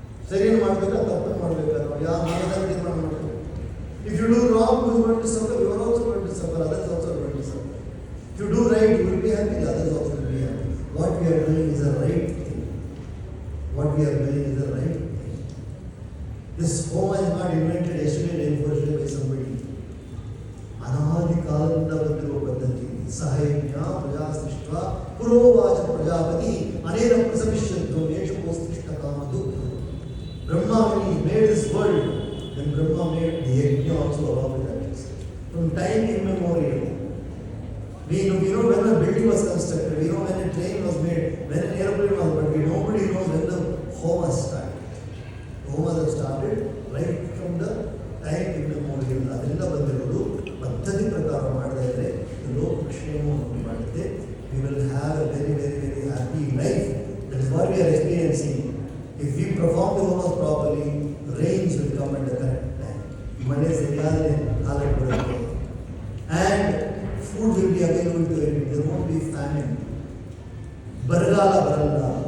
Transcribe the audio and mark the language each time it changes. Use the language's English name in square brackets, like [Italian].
[Kannada] ಸರಿಯನ್ನು ಮಾಡಬೇಕಾ ತಪ್ಪನ್ನು ಮಾಡಬೇಕಾ? ಯಾವ ಮಾಡೋದಾದ್ರೆ ತೀರ್ಮಾನ ಮಾಡಬೇಕು. [English] If you do wrong, you are going to suffer. You are also going to suffer. Others also are going to suffer. If you do right, you will be happy. Others also will be happy. What we are doing is a right thing. What we are doing is a right thing. This homa is not invented yesterday, unfortunately, by somebody. [Kannada] ಅನಾದಿ ಕಾಲದಿಂದ ಬಂದಿರುವ ಪದ್ಧತಿ. [Sanskrit] ಸಹಯಜ್ಞ ಪ್ರಜಾ ಸೃಷ್ಟ ಪುರೋವಾಚ ಪ್ರಜಾಪತಿ ಅನೇಕ ಪ್ರಸವಿಷ್ಯಂತು ಯೇಷುಕೋಸ್ತಿಷ್ಠ ಕಾಮದು. [English] Brahma, when he made this world, then Brahma made the yajna also along with that. From time immemorial, we know when a building was constructed, we know when a train was made, when an airplane was built, but nobody knows when the homas started. The homas have started right from the time immemorial. [Kannada] ಅದರಿಂದ ಬಂದಿರೋದು ಪದ್ಧತಿ ಪ್ರಕಾರ ಮಾಡದೇ ಇದ್ದರೆ ಲೋಕಕ್ಷೇಮವನ್ನು ಮಾಡುತ್ತೆ. [English] We will have a very, very, very happy life. That is what we are experiencing. If we perform the homas properly, rains will come at the correct time. [Kannada] ಮಳೆ ಸರಿಯಾದ ಕಾಲಕ್ಕೆ ಬರುತ್ತೆ. [English] And food will be available to everyone. There won't be famine. [Kannada] ಬರಗಾಲ ಬರಲ್ಲ.